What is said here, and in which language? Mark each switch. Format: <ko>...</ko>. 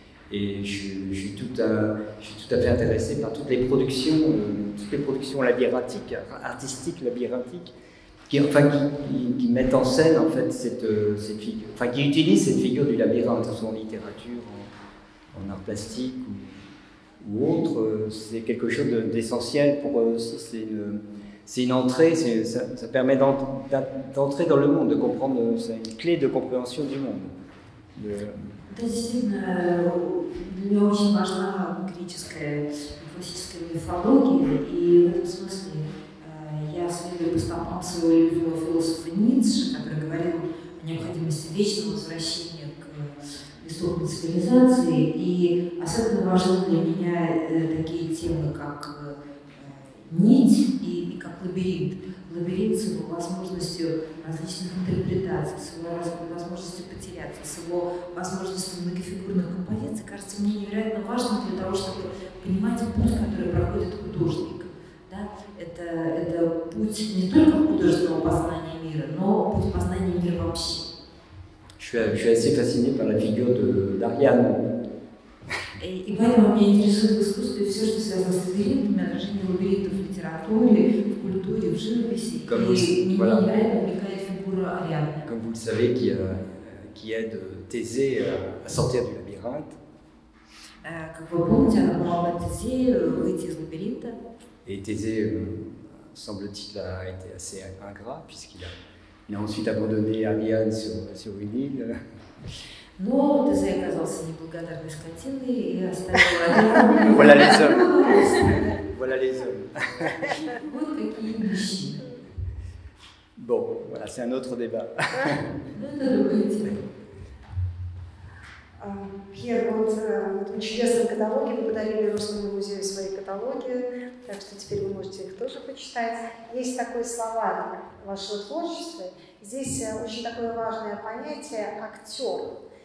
<fr>Et je suis tout à fait intéressé par toutes les productions labyrinthiques, artistiques labyrinthiques, qui mettent en scène en fait cette figure, enfin qui utilisent cette figure du labyrinthe, que ce soit en littérature, en art plastique ou autre. C'est quelque chose d'essentiel pour eux aussi. C'est une entrée, ça permet d'entrer dans le monde, de comprendre. C'est une clé de compréhension du monde.</fr> <ru>Это действительно для меня очень важна греческая классическая мифология, и в этом смысле я следую по стопам своего любимого философа Ницше, который говорил о необходимости вечного возвращения к истокам цивилизации, и особенно важны для меня такие темы, как нить и как лабиринт. Лабиринт с его возможностью различных интерпретаций, с его возможностью потеряться, с его возможностью многофигурных композиций, кажется мне невероятно важным для того, чтобы понимать путь, который проходит художник. Да? Это путь не только художественного познания мира, но путь познания мира вообще.</ru> <fr>Je suis assez fasciné par la figure d'Ariane.</fr> <ru>И поэтому меня интересует в искусстве все, что связано с лабиринтами, отражение лабиринтов в литературе, в культуре. скульптуре, в живописи.</ru> <fr>Comme</fr> <ru>И меня</ru> <fr>voilà.</fr> <ru>невероятно увлекает фигура Ариадны.</ru> <fr>Comme vous le savez, qui aide Thésée à sortir du labyrinthe.</fr> <ru>Как вы помните, она помогла Тезею выйти из лабиринта.</ru> <fr>Et Thésée, semble-t-il, a été assez ingrat, puisqu'il a ensuite abandonné Ariane sur une île.</fr> <ru>Но Тезей оказался неблагодарной скотиной и оставил Ариадну.</ru> <fr>Voilà les hommes. Voilà les hommes.</fr> <ru>Вот какие мужчины.</ru> <fr>Bon, voilà, c'est un autre débat.</fr> <ru>Ну, это другая тема. Пьер, вот в этом чудесном каталоге вы подарили Русскому музею свои каталоги, так что теперь вы можете их тоже почитать. Есть такой словарь вашего творчества. Здесь очень такое важное понятие «актер».</ru>